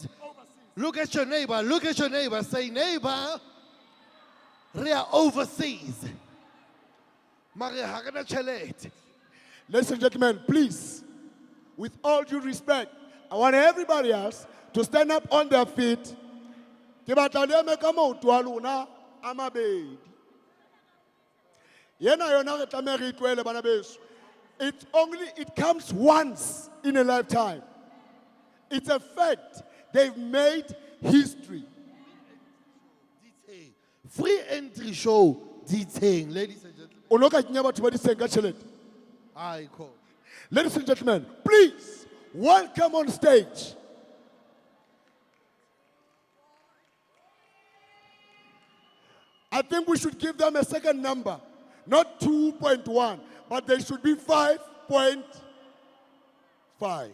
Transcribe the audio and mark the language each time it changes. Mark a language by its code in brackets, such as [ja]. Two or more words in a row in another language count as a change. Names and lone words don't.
[en] Look at your neighbor, say neighbor, we are overseas. Ladies and gentlemen, please, with all due respect, I want everybody else to stand up on their feet [st] Ke batla le eme ka maoto a lona a mabedi. Yena yona re tlameha re itlwele bana beso. [en] It comes once in a lifetime. It's a fact. They've made history. Free entry show, diteng, ladies and gentlemen. [st] O no ka kenya batho ba diseng ka tjhelete. [en] I call. Ladies and gentlemen, please welcome on stage I think we should give them a second number, not 2.1, but they should be 5.5.